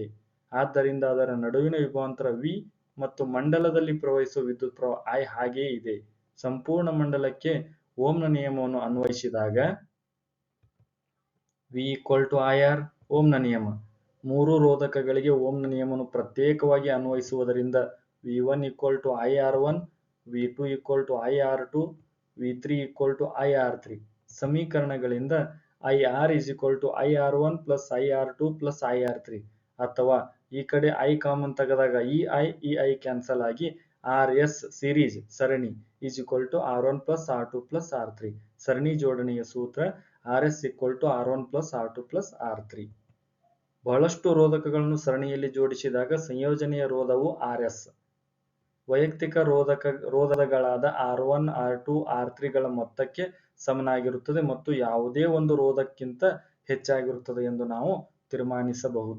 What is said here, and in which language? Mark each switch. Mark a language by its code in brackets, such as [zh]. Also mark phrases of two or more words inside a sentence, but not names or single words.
[kn] ಆದ್ದರಿಂದ ಅದರ ನಡುವಿನ ವಿಭವಾಂತರ V ಮತ್ತು ಮಂಡಲದಲ್ಲಿ ಪ್ರವಹಿಸುವ ವಿದ್ಯುತ್ ಪ್ರವಾಹ I ಹಾಗೆಯೇ ಇದೆ. ಸಂಪೂರ್ಣ ಮಂಡಲಕ್ಕೆ ಓಮ್ನ ನಿಯಮವನ್ನು ಅನ್ವಯಿಸಿದಾಗ V = IR. ಓಮ್ನ ನಿಯಮ. ಮೂರು ರೋಧಕಗಳಿಗೆ ಓಮ್ನ ನಿಯಮವನ್ನು ಪ್ರತ್ಯೇಕವಾಗಿ ಅನ್ವಯಿಸುವುದರಿಂದ V1 = IR1, V2 = IR2, V3 = IR3. ಸಮೀಕರಣಗಳಿಂದ IR = IR1 + IR2 + IR3. ಅಥವಾ ಈ ಕಡೆ I ಕಾಮನ್ ತೆಗೆದಾಗ ಈ I ಕ್ಯಾನ್ಸಲ್ ಆಗಿ RS ಸೀರೀಸ್ ಸರಣಿ = R1 + R2 + R3. ಸರಣಿ ಜೋಡಣೆಯ ಸೂತ್ರ RS = R1 + R2 + R3. ಬಹಳಷ್ಟು ರೋಧಕಗಳನ್ನು ಸರಣಿಯಲ್ಲಿ ಜೋಡಿಸಿದಾಗ ಸಂಯೋಜನೆಯ ರೋಧವು RS ವೈಯಕ್ತಿಕ ರೋಧಗಳಾದ R1, R2, R3ಗಳ ಮೊತ್ತಕ್ಕೆ ಸಮನಾಗಿರುತ್ತದೆ ಮತ್ತು ಯಾವುದೇ ಒಂದು ರೋಧಕ್ಕಿಂತ ಹೆಚ್ಚಾಗಿರುತ್ತದೆ ಎಂದು ನಾವು ತೀರ್ಮಾನಿಸಬಹುದು.